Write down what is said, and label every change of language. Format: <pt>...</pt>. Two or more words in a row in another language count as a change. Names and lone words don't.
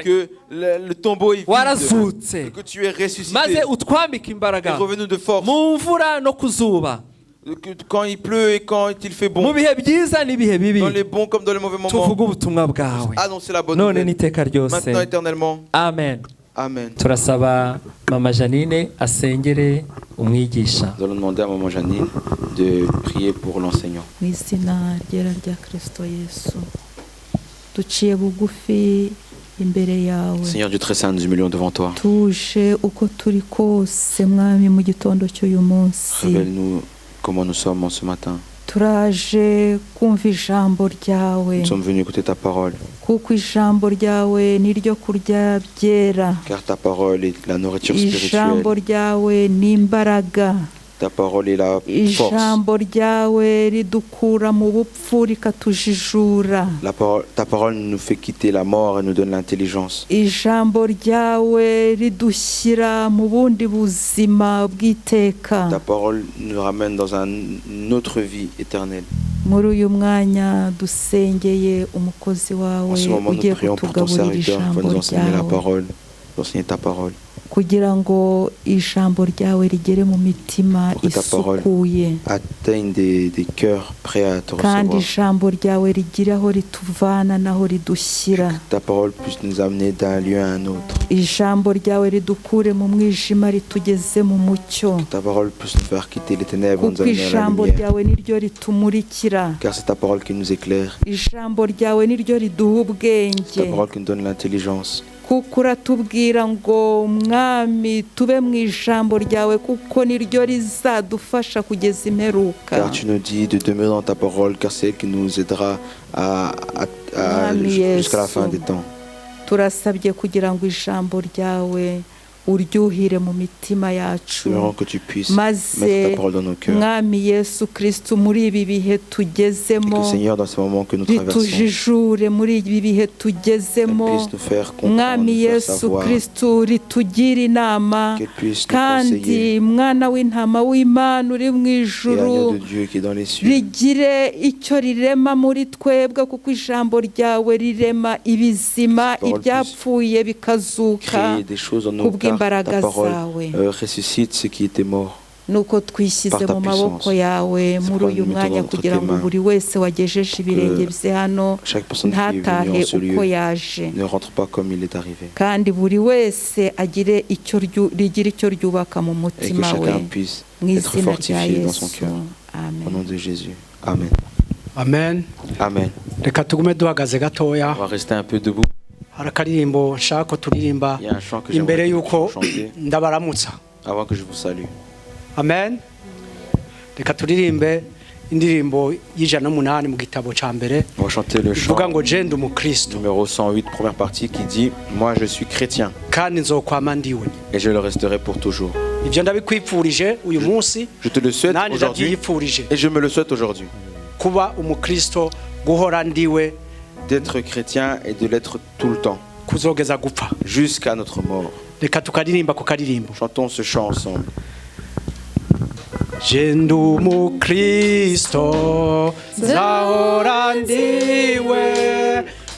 <fr>Que le tombeau est vide. Et que tu es ressuscité. Et revenu de force. Quand il pleut et quand il fait bon, dans les bons comme dans les mauvais moments, annoncer la bonne nouvelle. Maintenant éternellement. Amen. Amen.</fr> <rw>Turasaba Mama Janine asengere umwigisha.</rw> <fr>Nous allons demander à Maman Janine de prier pour l'enseignant.</fr> <rw>Mwizina ryera rya Kristo Yesu. Duciye bugufi imbere yawe.</rw> <fr>Seigneur Dieu très saint, nous humilions devant toi.</fr> <rw>Tuje uko turi kose mwami mu gitondo cy'uyu munsi.</rw> <fr>Révèle-nous comment nous sommes en ce matin.</fr> <rw>Turaje kumva ijambo ryawe.</rw> <fr>Nous sommes venus écouter ta parole.</fr> <rw>Kuko ijambo ryawe niryo kurya byera.</rw> <fr>Car ta parole est la nourriture spirituelle.</fr> <rw>Ijambo ryawe ni imbaraga.</rw> <fr>Ta parole est la force.</fr> <rw>Ijambo ryawe ridukura mu bupfu rikatujijura.</rw> <fr>Ta parole nous fait quitter la mort et nous donne l'intelligence.</fr> <rw>Ijambo ryawe ridushyira mu bundi buzima bw'iteka.</rw> <fr>Ta parole nous ramène dans une autre vie éternelle.</fr> <rw>Muri uyu mwanya dusengeye umukozi wawe ugiye kutugaburira ijambo ryawe.</rw> <fr>Enseigner ta parole.</fr> <rw>Kugira ngo ijambo ryawe rigere mu mitima isukuye.</rw> <fr>Atteigne des cœurs prêts à te recevoir.</fr> <rw>Kandi ijambo ryawe rigire aho rituvana naho ridushyira.</rw> <fr>Ta parole puisse nous amener d'un lieu à un autre.</fr> <rw>Ijambo ryawe ridukure mu mwijima ritugeze mu mucyo.</rw> <fr>Ta parole puisse nous faire quitter les ténèbres, nous amener à la</fr> <rw>ijambo ryawe niryo ritumurikira.</rw> <fr>Car c'est ta parole qui nous éclaire.</fr> <rw>Ijambo ryawe niryo riduha ubwenge.</rw> <fr>C'est ta parole qui nous donne l'intelligence.</fr> <rw>Kuko uratubwira ngo mwami tube mu ijambo ryawe kuko niryo rizadufasha kugeza imperuka.</rw> <fr>Car tu nous dis de demeurer dans ta parole car c'est elle qui nous aidera jusqu'à la fin des temps.</fr> <rw>Turasabye kugira ngo ijambo ryawe uryuhire mu mitima yacu, maze mwami Yesu Kristo muri ibi bihe tugezemo ritujijure, muri ibi bihe tugezemo mwami Yesu Kristo ritugire inama, kandi mwana w'intama w'Imana uri mu ijuru rigire icyo rirema muri twebwe, kuko ijambo ryawe rirema ibizima, ibyapfuye bikazuka kubw'imbaraga zawe.</rw> <fr>Ressuscite ce qui était mort.</fr> <rw>Nuko twishyize mu maboko yawe muri uyu mwanya kugira ngo buri wese wagejeje ibirenge bye hano ntatahe uko yaje, kandi buri wese agire icyo ryubaka mu mutima we, mu izina rya Yesu. Amen. Amen. Amen. Reka tugume duhagaze gatoya.</rw> <fr>On va rester un peu debout.</fr> <rn>Harakarimbo nshaka turirimba imbere yuko ndabaramutsa.</rn> <fr>Avant que je vous salue.</fr> <rn>Amen. Reka turirimbe indirimbo y'108 mu gitabo ca mbere.</rn> <fr>On va chanter le chant numéro 108, première partie, qui dit moi je suis chrétien.</fr> <rn>Kandi nzokwama ndiwe.</rn> <fr>Et je le resterai pour toujours.</fr> <rn>Ivyo ndabikwipfurije uyu munsi.</rn> <fr>Je te le souhaite aujourd'hui. Et je me le souhaite aujourd'hui.</fr> <rn>Kuba umukristo guhora ndiwe,</rn> <fr>d'être chrétien et de l'être tout le temps jusqu'à notre mort. Chantons ce chant ensemble.</fr> <rn>Jendu mu Kristo zahora ndiwe</rn>